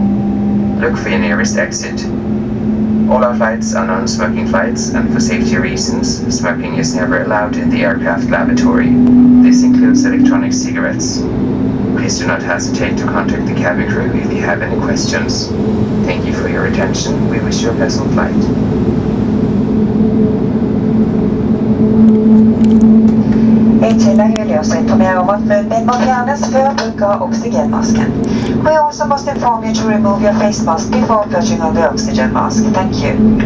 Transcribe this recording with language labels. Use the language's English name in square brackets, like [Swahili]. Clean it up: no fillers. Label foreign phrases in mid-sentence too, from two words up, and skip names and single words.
[English] Look for your nearest exit. All our flights are non-smoking flights, and for safety reasons, smoking is never allowed in the aircraft lavatory. This includes electronic cigarettes. Please do not hesitate to contact the cabin crew if you have any questions. Thank you for your attention. We wish you a pleasant flight. [Norwegian] I tillegg vil jeg også informere om at munnbind må fjernes før bruk av oksygenmasken. [English] We also must inform you to remove your face mask before putting on the oxygen mask. Thank you.